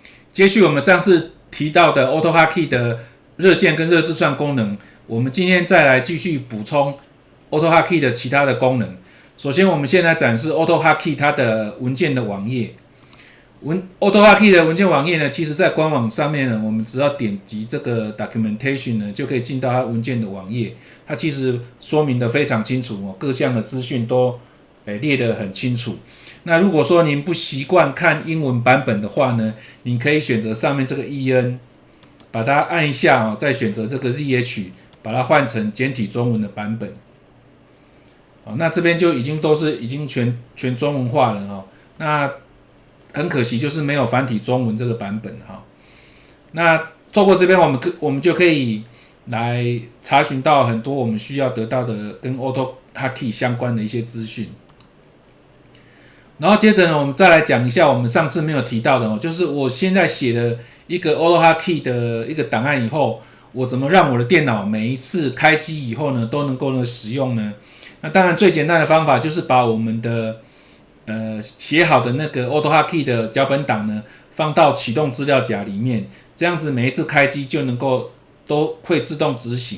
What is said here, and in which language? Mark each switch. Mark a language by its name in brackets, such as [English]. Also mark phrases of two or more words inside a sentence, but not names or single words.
[Chinese] 接續我們上次提到的 AutoHotkey 的熱鍵跟熱字串功能，我們今天再來繼續補充 AutoHotkey 的其他的功能。首先，我們先來展示 AutoHotkey 它的文件的網頁。AutoHotkey 的文件網頁呢，其實在官網上面呢，我們只要點擊這個 Documentation 呢，就可以進到它文件的網頁。它其實說明的非常清楚哦，各項的資訊都列得很清楚。那如果說您不習慣看英文版本的話呢，您可以選擇上面這個 EN， 把它按一下哦，再選擇這個 ZH， 把它換成簡體中文的版本。那這邊就已經全中文化了哈。那很可惜就是沒有繁體中文這個版本哈。那透過這邊我們就可以來查詢到很多我們需要得到的跟 AutoHotkey 相關的一些資訊。然後接着呢，我們再來講一下我們上次沒有提到的哦，就是我現在寫了一個 AutoHotkey 的一個檔案以後，我怎麼讓我的電腦每一次開機以後呢，都能夠使用呢？那當然最簡單的方法就是把我們的寫好的那個 AutoHotkey 的腳本檔呢，放到啟動資料夾裡面，這樣子每一次開機就能夠都會自動執行。